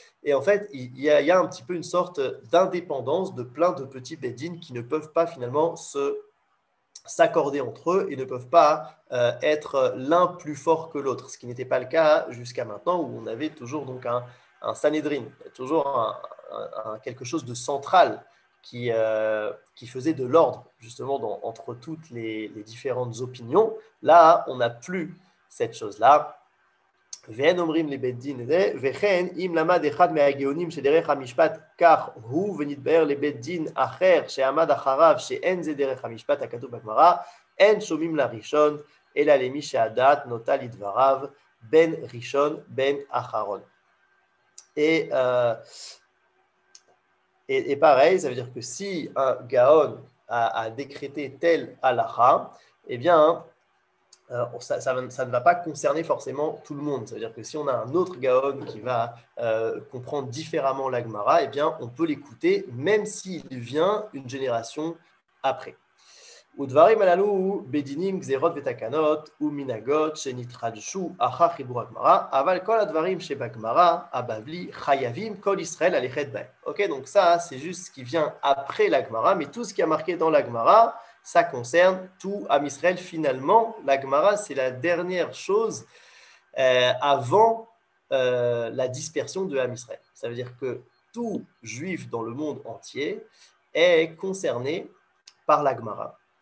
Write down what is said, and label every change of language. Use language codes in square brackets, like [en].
[fr] Et en fait, il y a un petit peu une sorte d'indépendance de plein de petits Beddin qui ne peuvent pas finalement s'accorder entre eux et ne peuvent pas être l'un plus fort que l'autre, ce qui n'était pas le cas jusqu'à maintenant où on avait toujours donc un Sanhedrin, toujours quelque chose de central qui faisait de l'ordre justement entre toutes les différentes opinions. Là, on n'a plus cette chose-là. [he] ואין אומרים לבית דין זה, וכן אם למד אחד מהגאונים שדרך המשפט כך הוא ונתבהר לבית דין אחר שעמד אחריו שאין זה דרך המשפט הכתוב בגמרא, אין שומעים לראשון, אלא למי שהדעת נוטה לדבריו, בין ראשון בין אחרון. [fr] Et pareil, ça veut dire que si un Gaon a décrété tel halakha, eh bien, ça ne va pas concerner forcément tout le monde. Ça veut dire que si on a un autre Gaon qui va comprendre différemment la Gemara, eh bien, on peut l'écouter même s'il vient une génération après. [he] ודברים הללו בדינים גזירות ותקנות ומנהגות שנתחדשו אחר חיבור הגמרא, אבל כל הדברים שבגמרא הבבלי חייבים כל ישראל ללכת בהם. [fr] Ok, donc ça, c'est juste ce qui vient après la Gemara, mais tout ce qui est marqué dans la Gemara, ça concerne tout Am Israël. Finalement, la Gemara, c'est la dernière chose avant la dispersion de Am Israël. Ça veut dire que tout juif dans le monde entier est concerné par la Gemara.